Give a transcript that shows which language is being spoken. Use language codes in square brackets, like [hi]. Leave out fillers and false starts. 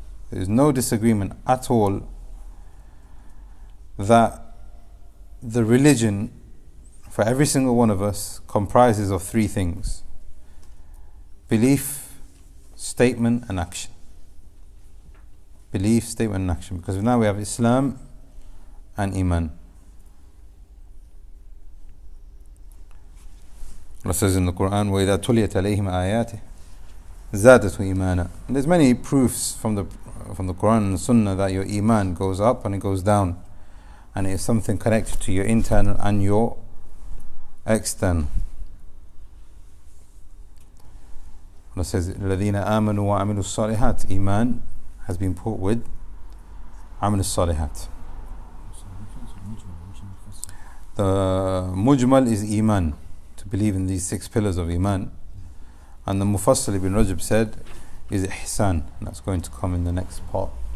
[en] There is no disagreement at all that the religion for every single one of us comprises of three things: belief, statement and action. Belief, statement and action. Because now we have Islam and Iman. Allah says in the Quran, [ar] وَإِذَا تُلِيَتْ عَلَيْهِمْ آيَاتِهِ زَادَتْهُ إِيمَانًا. [en] And there's many proofs from the Quran and the Sunnah that your Iman goes up and it goes down. And it is something connected to your internal and your external. Allah says, [ar] الَّذِينَ آمَنُوا وَعَمِلُوا الصَّالِحَاتِ. [en] Iman has been put with [ar] عَمِلُوا الصَّالِحَاتِ. [en] The Mujmal is Iman, to believe in these 6 pillars of Iman. And the Mufassal, Ibn Rajab said, is Ihsan. And that's going to come in the next part.